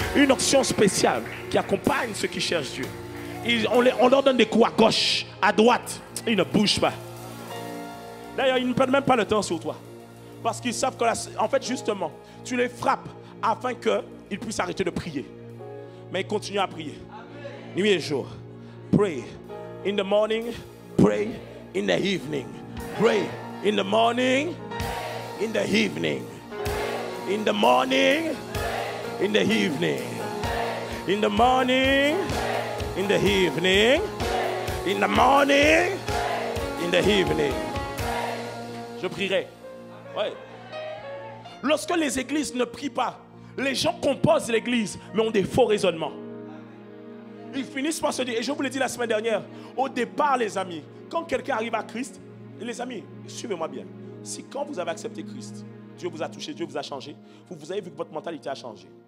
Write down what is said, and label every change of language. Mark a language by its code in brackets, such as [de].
[fr] Une onction spéciale qui accompagne ceux qui cherchent Dieu. On leur donne des coups à gauche, à droite. Ils ne bougent pas. D'ailleurs, ils ne prennent même pas le temps sur toi. Parce qu'ils savent que, en fait, justement, tu les frappes afin qu'ils puissent arrêter de prier. Mais ils continuent à prier. Nuit et jour. [en] Pray in the morning, pray in the evening. Pray in the morning, in the evening. In the morning, in the evening. In the morning, in the evening. In the morning, in the evening. [fr] Je prierai. Ouais. Lorsque les églises ne prient pas, les gens composent l'église, mais ont des faux raisonnements. Ils finissent par se dire, et je vous l'ai dit la semaine dernière, au départ les amis, quand quelqu'un arrive à Christ, les amis, suivez-moi bien. Si quand vous avez accepté Christ, Dieu vous a touché, Dieu vous a changé, vous avez vu que votre mentalité a changé.